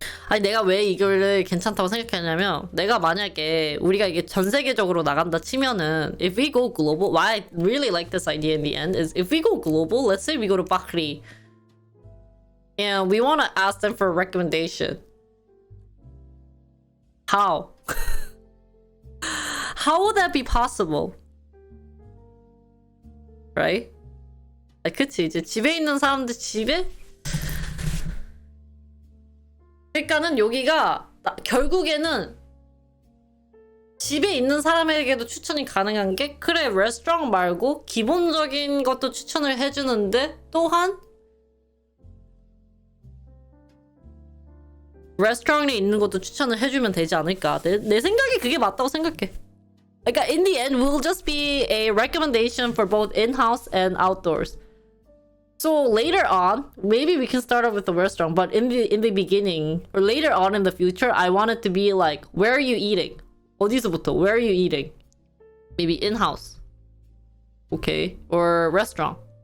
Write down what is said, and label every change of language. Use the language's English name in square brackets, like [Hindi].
[Korean] 아니 내가 왜 이거를 괜찮다고 생각했냐면 내가 만약에 우리가 이게 전 세계적으로 나간다 치면은 [English] if we go global, why I really like this idea in the end is if we go global, let's say we go to Bahri and we want to ask them for a recommendation. How? How would that be possible? Right? [Korean] 그치, 이제 집에 있는 사람들 집에? 그러니까는 여기가 결국에는 집에 있는 사람에게도 추천이 가능한 게 그래 레스토랑 말고 기본적인 것도 추천을 해주는데 또한 레스토랑에 있는 것도 추천을 해주면 되지 않을까. 내 생각에 그게 맞다고 생각해. 그러니까 [English] in the end will just be a recommendation for both in-house and outdoors. So later on, maybe we can start off with the restaurant, but in the beginning or later on in the future, I want it to be like, where are you eating? [Korean] 어디서부터? [English] Where are you eating? Maybe in-house. Okay, or restaurant.